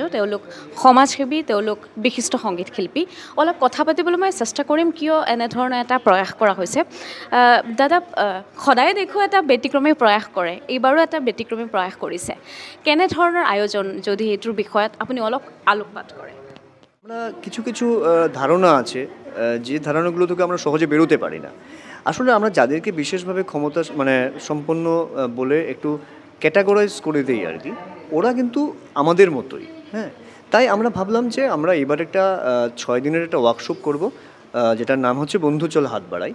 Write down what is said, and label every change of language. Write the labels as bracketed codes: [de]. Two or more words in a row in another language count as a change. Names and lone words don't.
[as] তেওঁলোক সমাজসেৱী, তেওঁলোক বিশিষ্ট সংগীত শিল্পী। অলপ কথা পাতিবলৈ মই চেষ্টা কৰিম কিয় এনেধৰণৰ এটা প্ৰয়াস কৰা হৈছে। দাদা, সদায় দেখোঁ এটা ব্যতিক্ৰমী প্ৰয়াস কৰে, এইবাৰো এটা ব্যতিক্ৰমী প্ৰয়াস কৰিছে। কেনেধৰণৰ আয়োজন, যদি এইটোৰ বিষয়ত আপুনি অলপ আলোকপাত কৰে? [bn] আমরা কিছু ধারণা আছে যে ধারণাগুলো থেকে আমরা সহজে বেরোতে পারি না। আসলে আমরা যাদেরকে বিশেষভাবে ক্ষমতা সম্পন্ন বলে একটু ক্যাটেগরাইজ করে দেই আর কি, ওরা কিন্তু আমাদের মতোই। হ্যাঁ, তাই আমরা ভাবলাম যে আমরা এবার একটা 6 দিনের একটা ওয়ার্কশপ করব, যেটার নাম হচ্ছে বন্ধুচল হাত বাড়াই।